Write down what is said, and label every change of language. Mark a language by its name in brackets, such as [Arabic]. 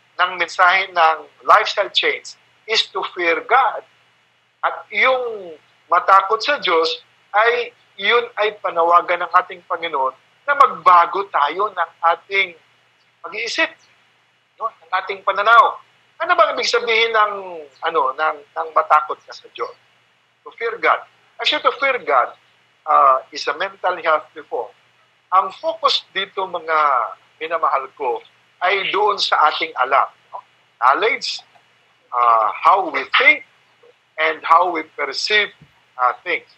[Filipino] ng mensahe ng [English] lifestyle change is to fear God. [Filipino] At yung matakot sa Diyos ay yun ay panawagan ng ating Panginoon na magbago tayo ng ating pag-iisip, no? Ng ating pananaw. Ano bang ibig sabihin ng matakot ka sa Diyos? [English] To fear God. Actually, to fear God is a mental health reform. [Filipino] Ang focus dito, mga minamahal ko, ay doon sa ating alam. No? [English] Knowledge, how we think, and how we perceive things.